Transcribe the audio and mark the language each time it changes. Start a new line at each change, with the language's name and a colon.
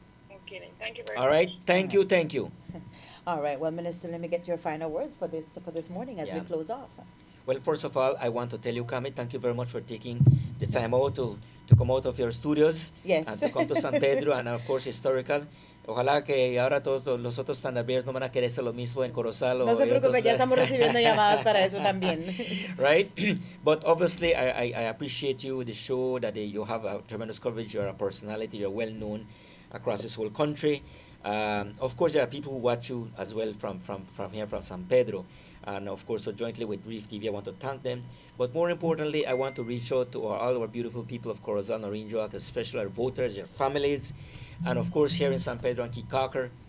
English: Okay, then. Thank you very much. All right? Thank you. All right. Well, Minister, let me get your final words for this morning as we close off. Well, first of all, I want to tell you, Kami, thank you very much for taking the time out to come out of your studios and to come to San Pedro, and of course, historical.
Spanish: Ojalá que ahora todos los otros standard no van a querer hacer lo mismo en Corozal. No se preocupe, ya estamos recibiendo llamadas para eso también.
English: Right? But obviously, I appreciate you, the show, that you have a tremendous coverage. You're a personality. You're well known across this whole country. Of course, there are people who watch you as well from here, from San Pedro. And of course, so jointly with Reef TV, I want to thank them. But more importantly, I want to reach out to all our beautiful people of Corozal, Norinjoac, especially our voters, their families, and of course here in San Pedro and Kikaker.